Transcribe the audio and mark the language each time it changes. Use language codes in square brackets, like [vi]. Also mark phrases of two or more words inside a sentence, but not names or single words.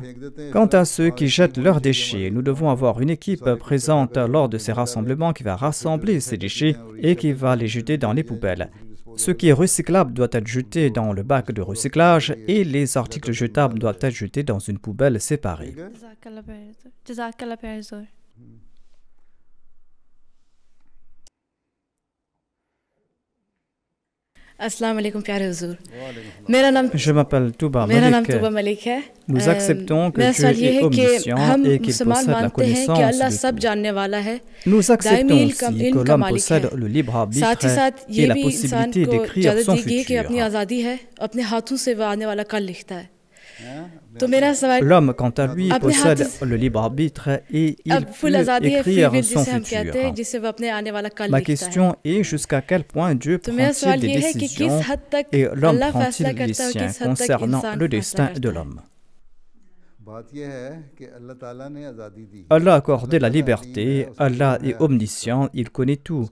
[fr] Quant à ceux qui jettent leurs déchets, nous devons avoir une équipe présente lors de ces rassemblements qui va rassembler ces déchets et qui va les jeter dans les poubelles. Ce qui est recyclable doit être jeté dans le bac de recyclage et les articles jetables doivent être jetés dans une poubelle séparée. [ur] جزاک اللہ پیارے حضور. [ar] السلام علیکم [ur] پیارے حضور. [fr] Je m'appelle Touba [ur] میرا نام [fr] Malik. [ur] طوبیٰ ملک ہے. [fr] Nous acceptons que [ur] मेरा [fr] Dieu [ur] سوال یہ [fr] est [ur] ہے کہ [fr] omniscient [ur] हम [fr] et qu'il [ur] मुसलमान [fr] possède la [ur] مانتے ہیں کہ [fr] connaissance [ur] अल्लाह [fr] de [ur] सब [fr] tout. [ur] جاننے والا ہے, [fr] Nous acceptons [ur] दायमी [fr] aussi [ur] इल्म [fr] que [ur] का [fr] l'homme [ur] मालिक [fr] possède [ur] है। [fr] le libre arbitre [ur] ساتھ ہی ساتھ [fr] et [ur] ये [fr] la [ur] بھی انسان [fr] possibilité [ur] को [fr] d'écrire [ur] इजाज़त [fr] son [ur] دی گئی ہے کہ اپنی [fr] futur. [ur] آزادی ہے، اپنے ہاتھوں سے وہ آنے والا کل لکھتا ہے. [fr] L'homme, quant à lui, possède le libre arbitre et il peut écrire son futur. Ma question est jusqu'à quel point Dieu prend-il des décisions et l'homme prend-il les siens concernant le destin de l'homme? Allah a accordé la liberté, Allah est omniscient, il connaît tout.